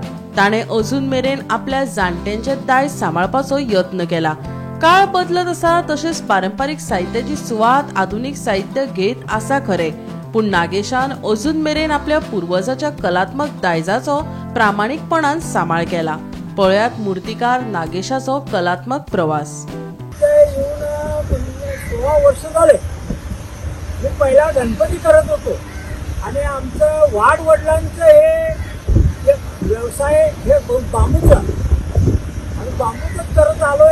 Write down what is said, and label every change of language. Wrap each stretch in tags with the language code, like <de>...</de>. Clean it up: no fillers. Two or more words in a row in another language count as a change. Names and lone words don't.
<kok>ताणे अजून मेरेन आपल्या जाणट्यांचे दायज सांबाळपाचो यत्न केला। काळ बदलत आसा तशेंच पारंपारीक साहित्याची सुवात आधुनीक साहित्य घेत आसा खरे, पूण नागेशान अजून मेरेन आपल्या पुर्वजाच्या कलात्मक दायजाचो प्रामाणिकपणान सांबाळ केला। पळयात मूर्तिकार नागेशाचो कलात्मक प्रवास।</kok> <mr>16 वर्ष झाले मी पहिला गणपती करत होतो आणि आमचं वाडवडिलांचं हे व्यवसाय हे बांबूचा आणि बांबूच करत आलोय।</mr>